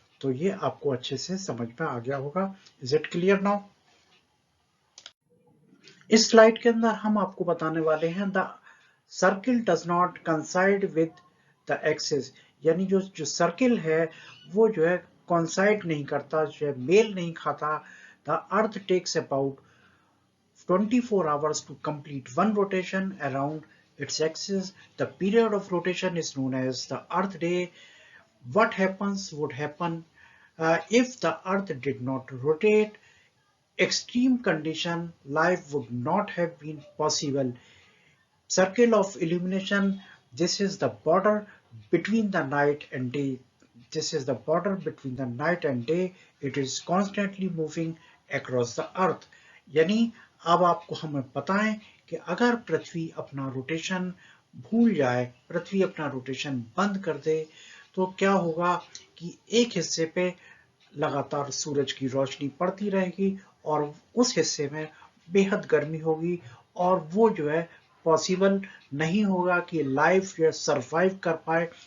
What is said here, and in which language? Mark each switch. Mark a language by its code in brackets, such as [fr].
[hi] तो ये आपको अच्छे से समझ में आ गया होगा। [en] Is it clear now? [hi] इस स्लाइड के अंदर हम आपको बताने वाले हैं [en] the circle does not coincide with the axis, [hi] यानी जो सर्किल है वो जो है कॉन्साइड नहीं करता, जो है मेल नहीं खाता। [en] The earth takes about 24 hours to complete one rotation around its axis. The period of rotation is known as the Earth day. What happens would happen if the Earth did not rotate. Extreme condition, life would not have been possible. Circle of illumination, this is the border between the night and day. This is the border between the night and day. It is constantly moving across the earth. [hi] यानी अब आपको हमें बताएं कि अगर पृथ्वी अपना rotation भूल जाए, पृथ्वी अपना रोटेशन बंद कर दे, तो क्या होगा कि एक हिस्से पे लगातार सूरज की रोशनी पड़ती रहेगी और उस हिस्से में बेहद गर्मी होगी, और वो जो है पॉसिबल नहीं होगा कि लाइफ जो है सरवाइव कर पाए।